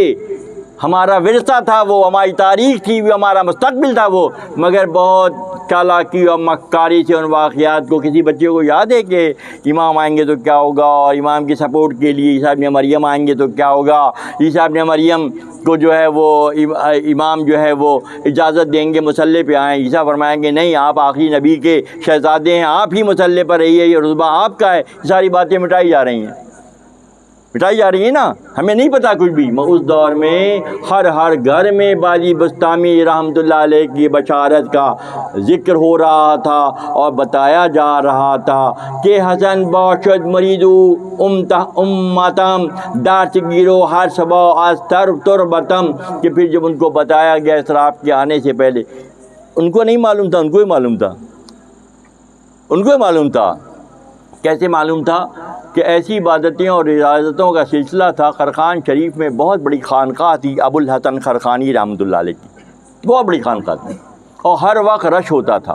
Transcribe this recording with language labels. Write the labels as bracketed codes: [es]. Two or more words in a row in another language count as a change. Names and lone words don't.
[ur] ہمارا ورثہ تھا وہ، ہماری تاریخ تھی وہ، ہمارا مستقبل تھا وہ، مگر بہت چالاکی اور مکاری سے ان واقعات کو، کسی بچے کو یاد ہے کہ امام آئیں گے تو کیا ہوگا، اور امام کی سپورٹ کے لیے عیسیٰ ابن مریم آئیں گے تو کیا ہوگا، عیسیٰ ابن مریم کو جو ہے وہ امام جو ہے وہ اجازت دیں گے مسلح پہ آئیں، عیسیٰ فرمائیں گے نہیں، آپ آخری نبی کے شہزادے ہیں، آپ ہی مسلح پر رہیے، یہ رتبہ آپ کا ہے۔ یہ ساری باتیں مٹائی جا رہی ہیں نا، ہمیں نہیں پتہ کچھ بھی۔ اس دور میں ہر گھر میں باجی بستامی [ar] رحمۃ اللہ علیہ [ur] کی بشارت کا ذکر ہو رہا تھا اور بتایا جا رہا تھا کہ [fa] حسن باشد مریدو امتم درس گیرو ہر صبح از تربتم، [ur] کہ پھر جب ان کو بتایا گیا اسراف کے آنے سے پہلے، ان کو نہیں معلوم تھا، ان کو ہی معلوم تھا۔ کیسے معلوم تھا؟ کہ ایسی عبادتیں اور ریاضتوں کا سلسلہ تھا۔ خرخان شریف میں بہت بڑی خانقاہ تھی ابو الحسن خرخانی [ar] رحمۃ اللہ علیہ [ur] کی، بہت بڑی خانقاہ تھی، اور ہر وقت رش ہوتا تھا۔